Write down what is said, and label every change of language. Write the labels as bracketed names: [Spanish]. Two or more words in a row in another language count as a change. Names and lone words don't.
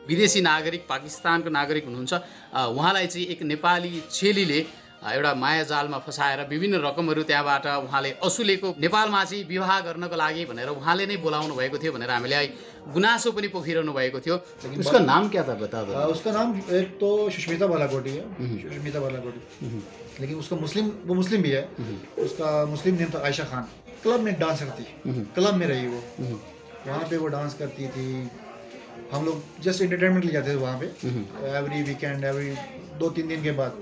[Nepali] विदेशी नागरिक पाकिस्तानको नागरिक हुनुहुन्छ। उहाँलाई चाहिँ एक नेपाली चेलीले एउटा मायाजालमा फसाएर विभिन्न रकमहरू त्यहाँबाट उहाँले असुलेको नेपालमा चाहिँ विवाह गर्नको लागि भनेर उहाँले नै बोलाउनु भएको थियो भनेर हामीलाई गुनासो पनि पोखिरहनु भएको थियो। [Hindi] उसका नाम क्या था बता दो। उसका नाम एक तो सुष्मिता बालाकोटी है, सुष्मिता बालाकोटी, लेकिन उसका वो मुस्लिम भी है। उसका [English] Muslim name [Hindi] था आयशा खान। क्लब में डांसर थी, क्लब में रही वो, वहाँ पे वो डांस करती थी। हम लोग [English] just entertainment [Hindi] ले जाते थे वहाँ पे [English] every weekend, [Hindi] एवरी 2-3 दिन के बाद।